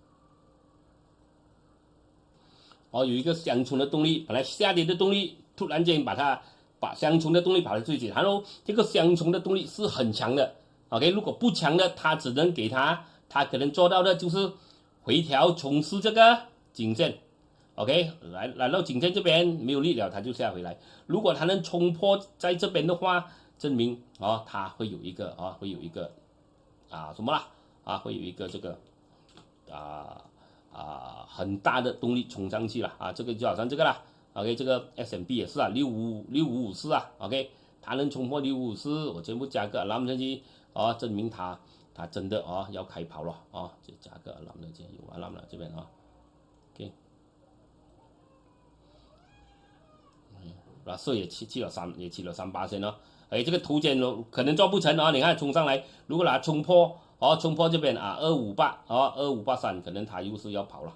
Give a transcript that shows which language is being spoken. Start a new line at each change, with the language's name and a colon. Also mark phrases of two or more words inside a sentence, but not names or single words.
Chinese: 有一個相衝的動力，本來下跌的動力，突然間把相衝的動力把它推起，然後這個相衝的動力是很強的 ，OK， 如果不強的，它只能給它可能做到的就是回調衝刺這個頸線 ，OK， 來到頸線這邊沒有力了，它就下回來。如果它能衝破在這邊的話，證明它會有一個會有一個什麼啦會有一個這個很大的動力衝上去了這個就好像這個啦 ，OK， 這個 S&P 也是6554啊 ，OK， 它能衝破6554，我全部加個 alarm 上去證明它真的要開跑了就加個 alarm 上去，有 alarm 了這邊，OK，色也去了3%哦，這個圖鑑可能做不成你看衝上來，如果它衝破這邊2583，可能它又是要跑了。